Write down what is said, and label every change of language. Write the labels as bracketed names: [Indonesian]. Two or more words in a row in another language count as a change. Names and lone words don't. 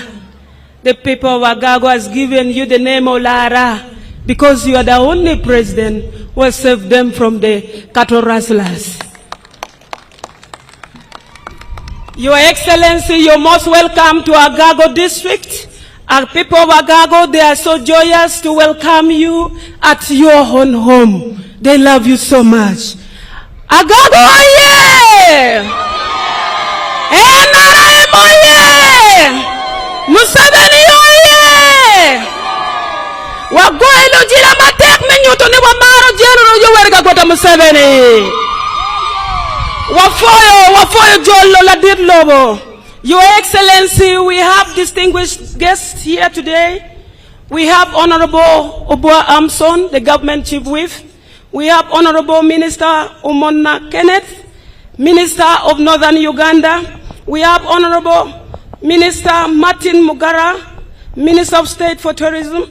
[English] The people of Agago has given you the name Olara because you are the only president who has saved them from the cattle rustlers. Your Excellency, you're most welcome to Agago district. Our people of Agago, they are so joyous to welcome you at your own home. They love you so much. Agago, oye! NRM, oye! Museveni, oye! [Acoli] Wagoelo jila matek menyuto ni wamaro General Yoweri Kaguta Museveni. Wafoyo jolo la dit lobo. [English] Your Excellency, we have distinguished guests here today. We have Honorable Obua Amson, the government chief whip. We have Honorable Minister Umona Kenneth, Minister of Northern Uganda. We have Honorable Minister Martin Mugara, Minister of State for Tourism.